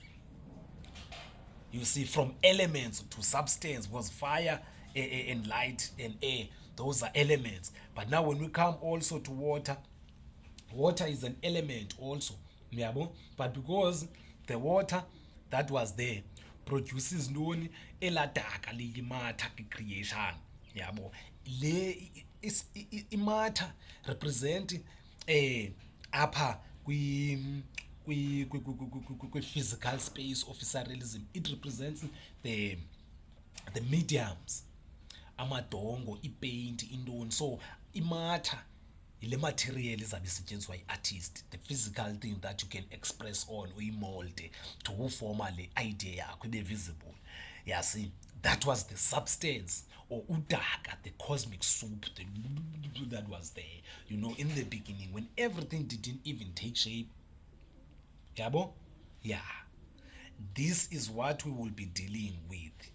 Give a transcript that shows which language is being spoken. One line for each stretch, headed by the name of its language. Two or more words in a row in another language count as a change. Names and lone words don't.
English: You see, from elements to substance, was fire and light and air, those are elements. But now when we come also to water, water is an element also, but because the water that was there produces
Xhosa: ntoni eladaka liyimatha
English: creation,
Xhosa: yabo, le imatha
English: represent apha physical space of surrealism. It represents the mediums,
Xhosa: amadongo, ipaint, intoni. So imatha ile material izabe isetyenziswa yi-artist,
English: the physical thing that you can express on,
Xhosa: uyimolde to uforma le idea yakho ibe visible.
English: Yeah, see, that was the substance or udaka, the cosmic soup that was there, you know, in the beginning when everything didn't even take shape.
Xhosa: Yabo? Yeah.
English: This is what we will be dealing with.